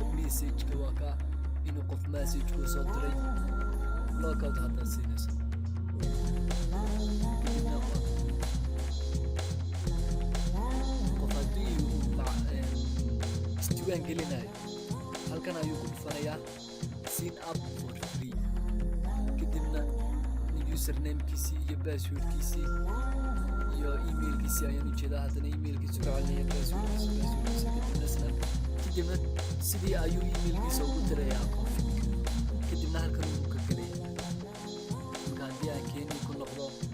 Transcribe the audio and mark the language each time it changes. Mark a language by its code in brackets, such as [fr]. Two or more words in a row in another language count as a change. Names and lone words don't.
[so] message ka waa ka inuu qof message ku soo diray lookood hadda siinayso qof haddii isdiiwaan gelinayo halkan ayuu ku dhufanayaa [en] sign up for free [so] kadibna username-kiisii iyo password-kiisii iyo email-kiisii ayaan ujeedaa haddana email-kiisu ka celinaya password-kiisa kadibna sidii ayuu email-kiisa ugu dirayaa config kadibna halkan uu ka gelaya marka haddii aan keeni ku noqdo